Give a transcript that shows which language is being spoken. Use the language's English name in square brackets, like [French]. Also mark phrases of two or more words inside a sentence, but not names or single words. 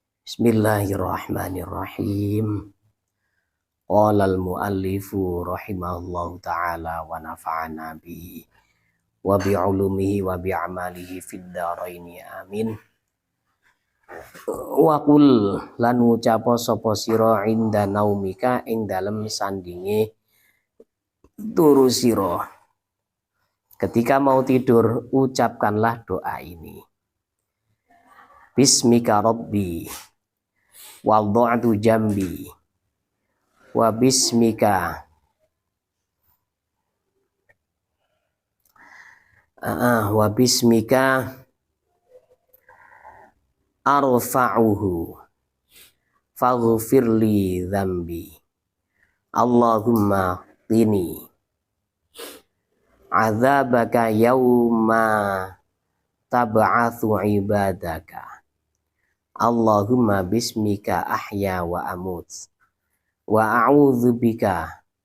[Arabic] بسم الله الرحمن الرحيم. قال المؤلف رحمه الله تعالى ونفعنا به وبعلومه وبأعماله في الدارين آمين. وقل [Javanese] lan ucapa sapa sira [Arabic] عند نومك [Javanese] ing dalem sandinge turu sira. [Indonesian] Ketika mau tidur ucapkanlah doa ini. [Arabic] باسمك ربي وضعت جنبي وباسمك أرفعه فاغفر لي ذنبي اللهم قني عذابك يوم تبعث عبادك اللهم باسمك أحيا وأموت وأعوذ بك